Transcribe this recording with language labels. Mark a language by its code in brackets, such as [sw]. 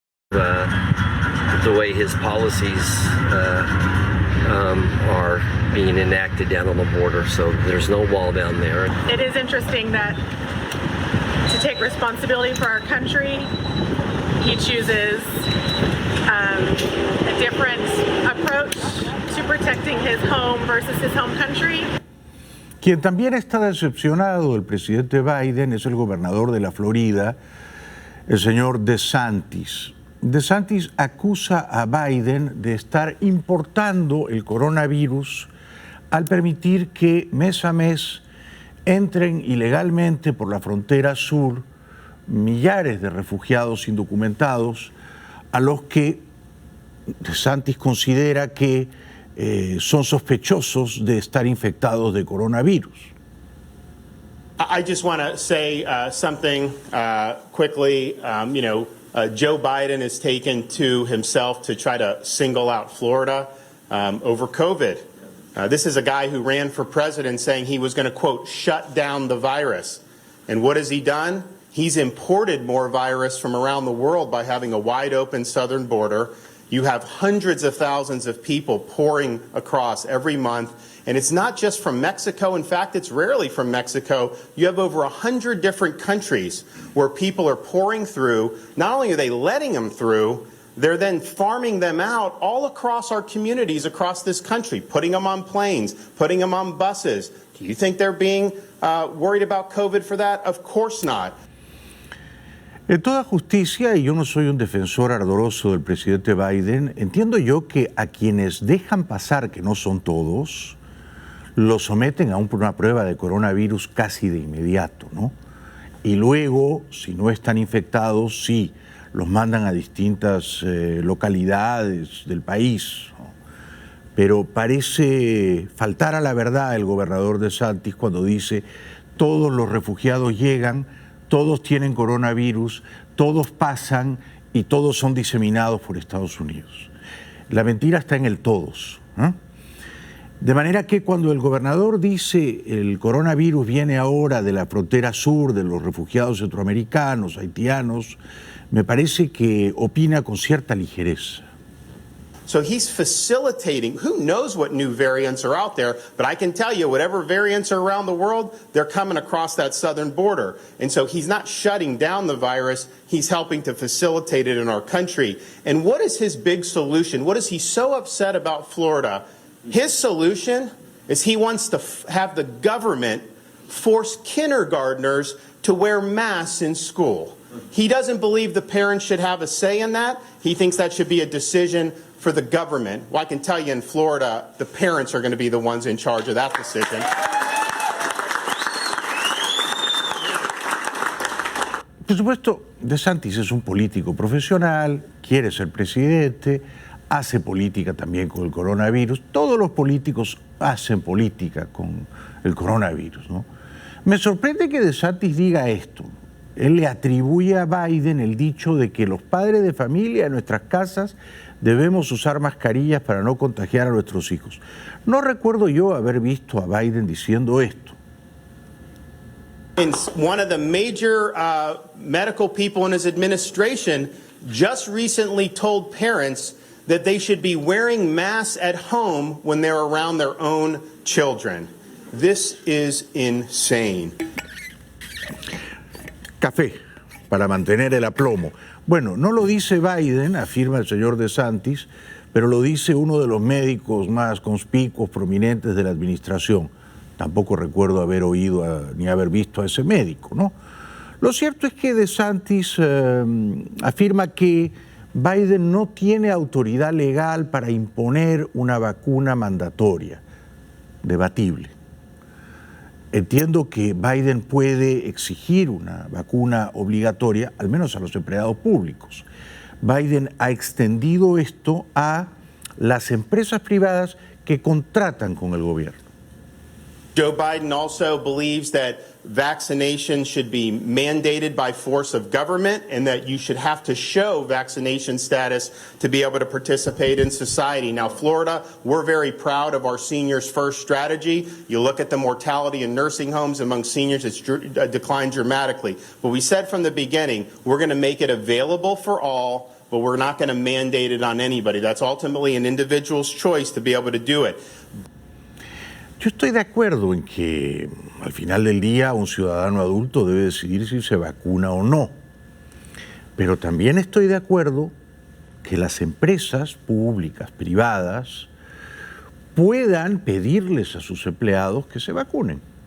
[en] The way his policies are being enacted down on the border, so there's no wall down there. It is interesting that to take responsibility for our country, he chooses a different approach to protecting his home versus his home country. [es] Quien también está decepcionado del presidente Biden es el gobernador de la Florida, el señor DeSantis. DeSantis acusa a Biden de estar importando el coronavirus al permitir que mes a mes entren ilegalmente por la frontera sur millares de refugiados indocumentados a los que DeSantis considera que son sospechosos de estar infectados de coronavirus. [en] I just want to say something quickly. Joe Biden has taken to himself to try to single out Florida over COVID. This is a guy who ran for president saying he was going to, quote, shut down the virus. And what has he done? He's imported more virus from around the world by having a wide open southern border You have hundreds of thousands of people pouring across every month. And it's not just from Mexico. In fact, it's rarely from Mexico. You have over 100 different countries where people are pouring through. Not only are they letting them through, they're then farming them out all across our communities across this country, putting them on planes, putting them on buses. Do you think they're being worried about COVID for that? Of course not. [es] En toda justicia, y yo no soy un defensor ardoroso del presidente Biden, entiendo yo que a quienes dejan pasar, que no son todos, los someten a una prueba de coronavirus casi de inmediato, ¿no? Y luego, si no están infectados, sí, los mandan a distintas localidades del país, ¿no? Pero parece faltar a la verdad el gobernador DeSantis cuando dice todos los refugiados llegan, todos tienen coronavirus, todos pasan y todos son diseminados por Estados Unidos. La mentira está en el todos, ¿eh? De manera que cuando el gobernador dice el coronavirus viene ahora de la frontera sur, de los refugiados centroamericanos, haitianos, me parece que opina con cierta ligereza. [en] So he's facilitating, who knows what new variants are out there, but I can tell you whatever variants are around the world, they're coming across that southern border. And so he's not shutting down the virus, he's helping to facilitate it in our country. And what is his big solution? What is he so upset about Florida? His solution is he wants to have the government force kindergartners to wear masks in school. He doesn't believe the parents should have a say in that. He thinks that should be a decision for the government. Well, I can tell you in Florida, the parents are going to be the ones in charge of that decision. [es] Por supuesto, DeSantis es un político profesional, quiere ser presidente, hace política también con el coronavirus. Todos los políticos hacen política con el coronavirus, ¿no? Me sorprende que DeSantis diga esto. Él le atribuye a Biden el dicho de que los padres de familia en nuestras casas debemos usar mascarillas para no contagiar a nuestros hijos. No recuerdo yo haber visto a Biden diciendo esto. [en] And one of the major medical people in his administration just recently told parents that they should be wearing masks at home when they're around their own children. This is insane. [es] Café, para mantener el aplomo. Bueno, no lo dice Biden, afirma el señor DeSantis, pero lo dice uno de los médicos más conspicuos, prominentes de la administración. Tampoco recuerdo haber oído ni haber visto a ese médico, ¿no? Lo cierto es que DeSantis afirma que Biden no tiene autoridad legal para imponer una vacuna mandatoria. Debatible. Entiendo que Biden puede exigir una vacuna obligatoria, al menos a los empleados públicos. Biden ha extendido esto a las empresas privadas que contratan con el gobierno. [en] Joe Biden also believes that vaccination should be mandated by force of government and that you should have to show vaccination status to be able to participate in society. Now, Florida, we're very proud of our Seniors First strategy. You look at the mortality in nursing homes among seniors, it's declined dramatically. But we said from the beginning, we're going to make it available for all, but we're not going to mandate it on anybody. That's ultimately an individual's choice to be able to do it. [es] Yo estoy de acuerdo en que al final del día un ciudadano adulto debe decidir si se vacuna o no. Pero también estoy de acuerdo que las empresas públicas, privadas, puedan pedirles a sus empleados que se vacunen.